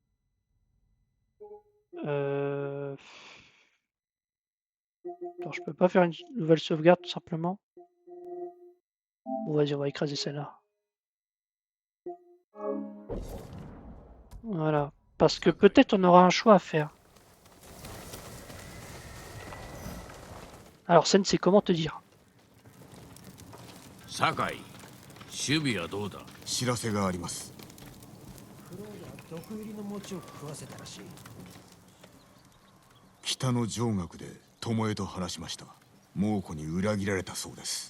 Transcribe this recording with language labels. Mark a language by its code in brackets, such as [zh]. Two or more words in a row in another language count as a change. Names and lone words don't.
[fr] Attends, je peux pas faire une nouvelle sauvegarde tout simplement. Bon, vas-y, on va écraser celle-là. Voilà. Parce que peut-être on aura un choix à faire. Alors, Sen, c'est comment te dire? [ja] 酒井、守備はどうだ。知らせがあります。毒入りの餅を食わせたらしい。北の上学で巴と話しました。猛虎に裏切られたそうです。